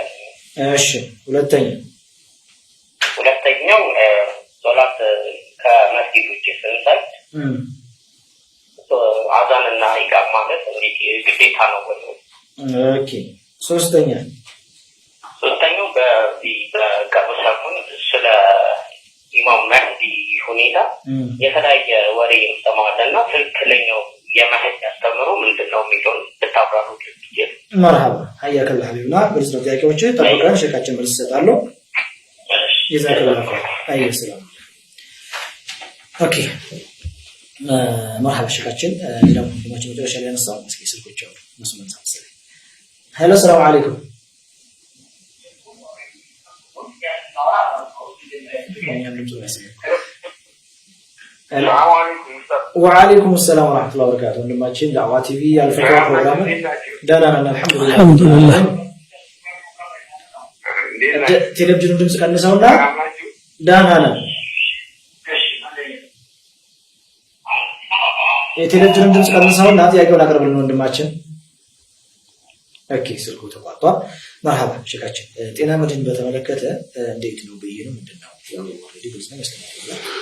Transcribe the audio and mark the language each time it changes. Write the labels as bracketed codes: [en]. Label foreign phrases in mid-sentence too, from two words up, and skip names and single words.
[am] እሺ ሁለተኛው ሶላት ከመስጊድ ውጭ ስንሰግድ አዛንና ኢቃም ማለት እንዴት ግዴታ ነው ወይ ኦኬ ሶስተኛው በቅርብ ሰሞን ስለ ኢማም መህዲ ሁኔታ የተለያየ ወሬ ይሰማልና ትክክለኛው የመህዲ አስተምሮ ምንድነው የሚለውን ብታብራሩ ይችላል። መርሐባ [ar] حياك الله حبيبنا بالنسبه [am] ለጥያቄዎች ተጠቅቀን ሸካችን መልስ ይሰጣሉ። جزاكم አይ ሰላም ኦኬ መርሐባ ሸካችን ሌላው ወንድማችን መጨረሻ ላይ ያነሳው እስኪ ስልኮች አሉ መስመር ሳምሰል ሄሎ ሰላም አለይኩም [ar] وعليكم السلام ورحمة الله وبركاته [am] ወንድማችን ዳዕዋ ቲቪ አልፈትዋ ፕሮግራም ደህና ነን አልহামዱሊላህ ቴሌቪዥኑ ድምጽ ቀንሰውና ደህና ነን የቴሌቪዥኑ ድምጽ ቀንሰውና ጥያቄውን አቅርብልን ወንድማችን ኦኬ ስልኩ ተቋርጧል መርሐባ ሸካችን ጤና መድን በተመለከተ እንዴት ነው በየኑ ምንድነው ያው ኦሬዲ ብዙ ነው ያስተምራል